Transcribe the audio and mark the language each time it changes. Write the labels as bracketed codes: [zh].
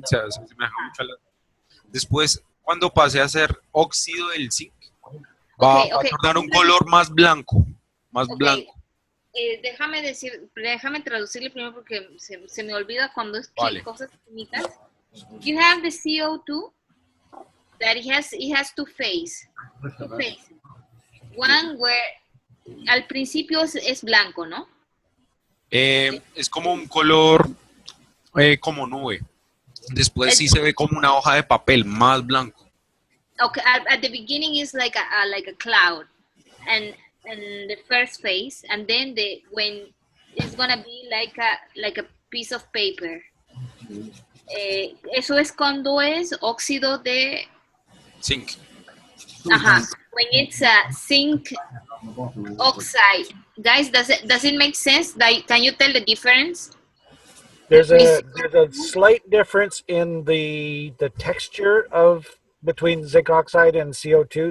[es] O sea, se asemeja mucho a la... Después, cuando pase a ser óxido del zinc, va a tornar un color más blanco, blanco. Déjame traducirle primero porque se me olvida cuando es cosas químicas. [en] You have the CO2 that it has two phases. One where [es] al principio es blanco, ¿no? Es como un color como nube. Después sí se ve como una hoja de papel más blanco. [en] Okay, at the beginning is like a cloud, and the first phase, and then when it's gonna be like a piece of paper. [es] Eso es cuando es óxido de zinc. Ajá. [en] When it's a zinc oxide, guys, does it make sense? Can you tell the difference? There's a slight difference in the texture of between zinc oxide and CO2.